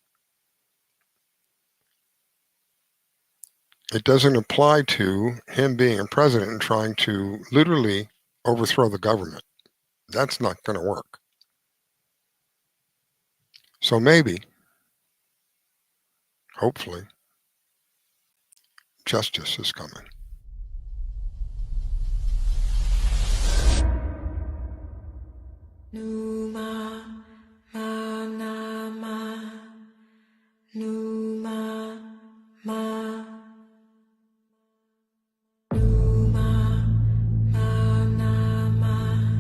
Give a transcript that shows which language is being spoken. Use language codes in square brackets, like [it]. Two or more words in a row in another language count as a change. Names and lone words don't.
[en] It doesn't apply to him being a president and trying to literally overthrow the government. That's not going to work. So maybe, hopefully, justice is coming. Numa, ma, na, ma. Numa, ma. Numa, ma, na, ma.